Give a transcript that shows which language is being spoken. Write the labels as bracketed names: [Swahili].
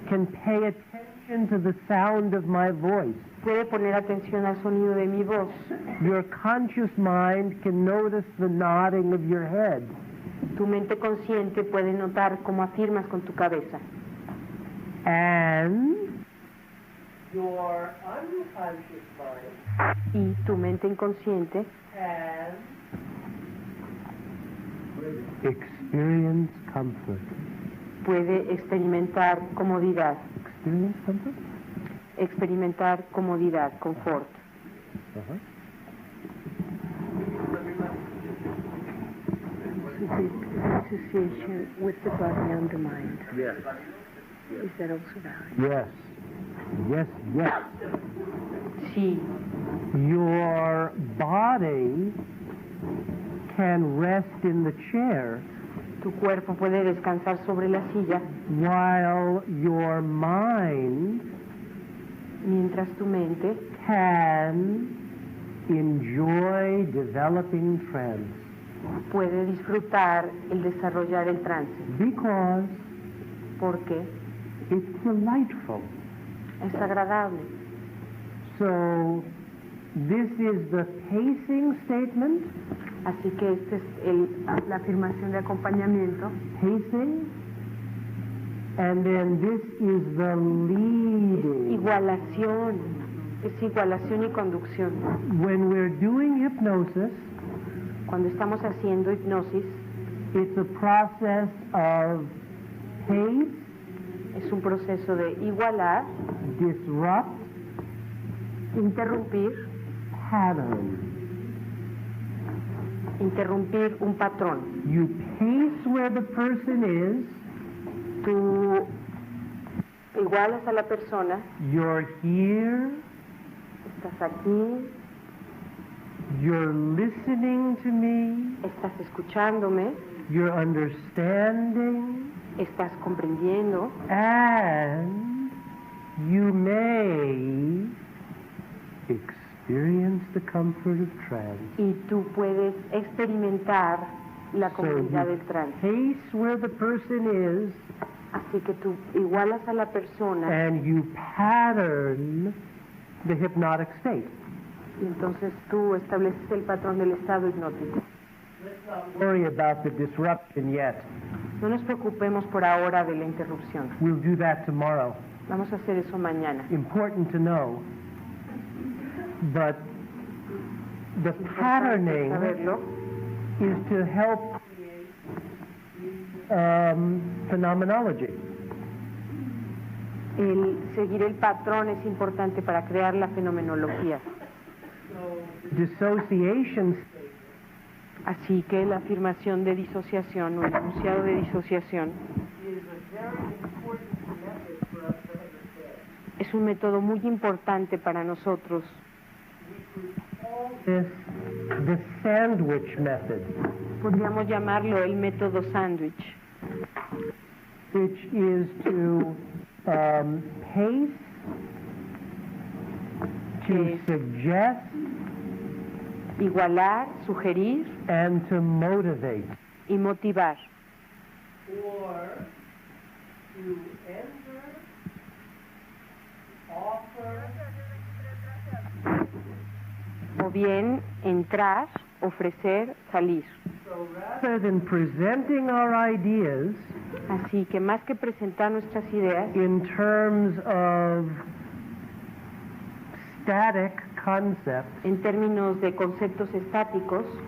[English] can pay attention to the sound of my voice. [Spanish] puede poner atención al sonido de mi voz. [English] Your conscious mind can notice the nodding of your head. [Spanish] Tu mente consciente puede notar cómo afirmas con tu cabeza. [English] And your unconscious mind [Spanish] Y tu mente inconsciente [English] can experience comfort. [Spanish] puede experimentar comodidad. [English] Experience comfort? [Spanish] Experimentar comodidad, confort. Uh-huh. [English] Association with the body and the mind. Yes. Is that also valid? Yes. Yes, yes. [Spanish] Sí, [English] Your body can rest in the chair [Spanish] tu cuerpo puede descansar sobre la silla [English] while your mind [Spanish] mientras tu mente [English] can enjoy developing trance. [Spanish] puede disfrutar el desarrollar el trance, [English] Because [Spanish] porque [English] it's delightful. [Spanish] es agradable. [English] So, this is the pacing statement. [Spanish] Así que esta es la afirmación de acompañamiento. [English] Pacing. And then this is the leading. [Spanish] Igualación, es igualación y conducción. [English] When we're doing hypnosis, [Spanish] Cuando estamos haciendo hipnosis, [English] it's a process of pace, [Spanish] es un proceso de igualar, [English] disrupt, [Spanish] interrumpir un patrón. [English] You pace where the person is. [Spanish] Tú igualas a la persona, [English] You're here. [Spanish] estás aquí, [English] You're listening to me. [Spanish] estás escuchándome, [English] You're understanding. [Spanish] estás comprendiendo [English] And you may experience the comfort of trance. [Spanish] y tú puedes experimentar la [English] So [Spanish] comodidad del [English] you [Spanish] trance. [English] pace where the person is, [Spanish] Así que tú igualas a la persona [English] and you pattern the hypnotic state. [Spanish] y entonces tú estableces el patrón del estado hipnótico. [English] Don't worry about the disruption yet. [Spanish] No nos preocupemos por ahora de la interrupción. [English] We'll do that tomorrow. [Spanish] Vamos a hacer eso mañana. [English] Important to know. But the [Spanish] Es importante [English] patterning [Spanish] saberlo, [English] is to help phenomenology. [Spanish] el seguir el patrón es importante para crear la fenomenología. [English] Dissociation [Spanish] Así que la afirmación de disociación o el enunciado de disociación es un método muy importante para nosotros. [English] is the sandwich method, [Spanish] Podríamos llamarlo el método sándwich, [English] which is to pace, to Yes. suggest, [Spanish] igualar, sugerir [English] and to motivate. [Spanish] y motivar. [English] Or to enter, offer, [Spanish] o bien entrar, ofrecer, salir. [English] So rather than presenting our ideas [Spanish] Así que más que presentar nuestras ideas [English] in terms of static concepts, [Spanish] en términos de conceptos estáticos,